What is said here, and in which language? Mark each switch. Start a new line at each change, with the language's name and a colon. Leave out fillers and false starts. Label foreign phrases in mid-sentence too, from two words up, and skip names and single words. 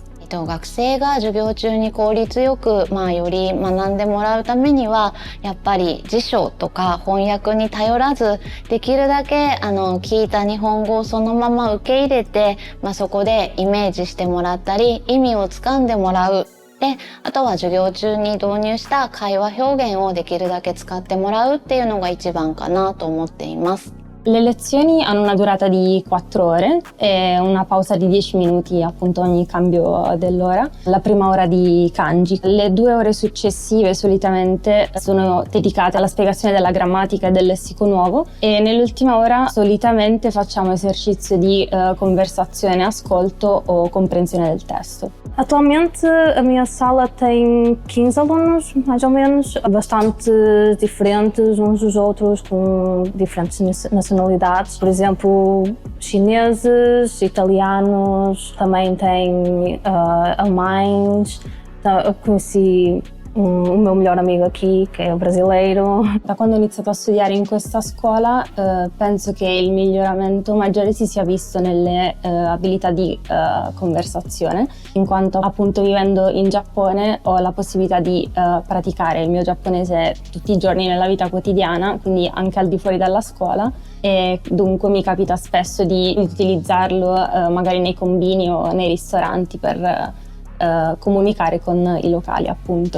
Japanese: 学生が授業中に効率よく、より学んでもらうためにはやっぱり辞書とか翻訳に頼らず、できるだけ聞いた日本語をそのまま受け入れて、そこでイメージしてもらったり意味をつかんでもらう。で、あとは授業中に導入した会話表現をできるだけ使ってもらうっていうのが一番かなと思っています。
Italian: Le lezioni hanno una durata di 4 ore e una pausa di 10 minuti appunto ogni cambio dell'ora. La prima ora di kanji. Le 2 ore successive solitamente sono dedicate alla spiegazione della grammatica e del lessico nuovo e nell'ultima ora solitamente facciamo esercizio di conversazione, ascolto o comprensione del testo.
Portuguese: Atualmente a minha sala tem 15 alunos, mais ou menos, bastante diferentes uns dos outros, com diferentes nacionalidades. Por exemplo, chineses, italianos, também tem alemães. Eu conheci o meu melhor amigo aqui,
Italian: che è brasileiro. Da quando ho iniziato a studiare in questa scuola penso che il miglioramento maggiore si sia visto nelle abilità di conversazione, in quanto appunto vivendo in Giappone ho la possibilità di praticare il mio giapponese tutti i giorni nella vita quotidiana, quindi anche al di fuori dalla scuola, e dunque mi capita spesso di utilizzarlo magari nei combini o nei ristoranti per comunicare con i locali appunto.